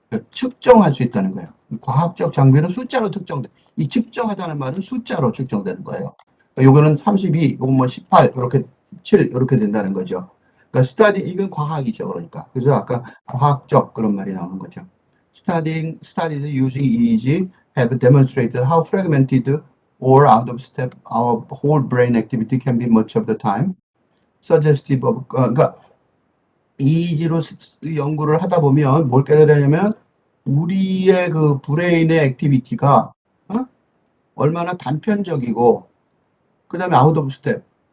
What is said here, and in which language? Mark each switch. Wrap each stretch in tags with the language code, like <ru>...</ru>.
<ko>측정할 수 있다는 거예요. 과학적 장비로 숫자로 특정돼. 이 측정하다는 말은 숫자로 측정되는 거예요. 요거는 32, 요건 뭐 18, 이렇게 7, 이렇게 된다는 거죠. 그러니까 이건 과학이죠. 그러니까. 그래서 아까 과학적 그런 말이 나오는 거죠.</ko> <en>Studies using EEG have demonstrated how fragmented or out of step our whole brain activity can be much of the time. Suggestive of,</en> <ko>그러니까 EEG로 연구를 하다 보면 뭘 깨달으냐면 우리의 그 브레인의 액티비티가 얼마나 단편적이고 그 다음에 아웃 오브 스텝</ko>